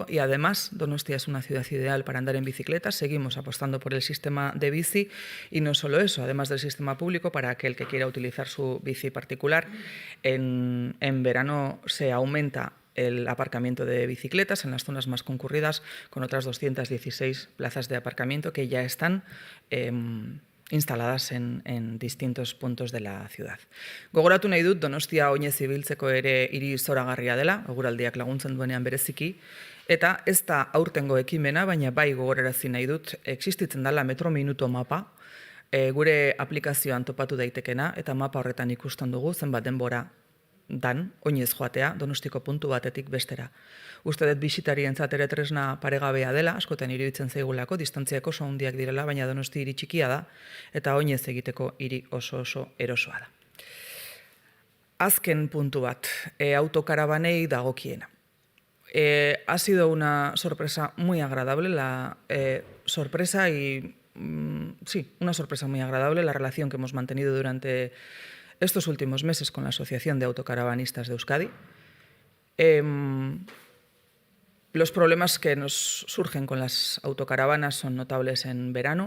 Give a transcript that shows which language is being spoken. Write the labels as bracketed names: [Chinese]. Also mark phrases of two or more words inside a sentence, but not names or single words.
[Spanish] Y además Donostia es una ciudad ideal para andar en bicicleta. Seguimos apostando por el sistema de bici y no solo eso, además del sistema público, para aquel que quiera utilizar su bici particular, en verano se aumenta el aparcamiento de bicicletas en las zonas más concurridas con otras 216 plazas de aparcamiento que ya están instaladas en distintos puntos de la ciudad. [Basque] Gogoratu nahi dut Donostia oinez ibiltzeko ere hiri zoragarria dela, eguraldiak laguntzen duenean bereziki, eta ez da aurtengo ekimena, baina bai gogorarazi nahi dut, existitzen dela metro minuto mapa, gure aplikazioan topatu daitekena, eta mapa horretan ikusten dugu zenbat denbora dan, oinez joatea, Donostiko puntu batetik bestera. Uste dut bisitarientzat ere tresna paregabea dela, askotan iruditzen zaigulako, distantziako oso handiak direla, baina Donosti hiri txikia da, eta oinez egiteko hiri oso erosoa da. Azken puntu bat, autokarabanei dagokiena. [Spanish] Ha sido una sorpresa muy agradable, una sorpresa muy agradable la relación que hemos mantenido durante estos últimos meses con la Asociación de Autocaravanistas de Euskadi. Los problemas que nos surgen con las autocaravanas son notables en verano.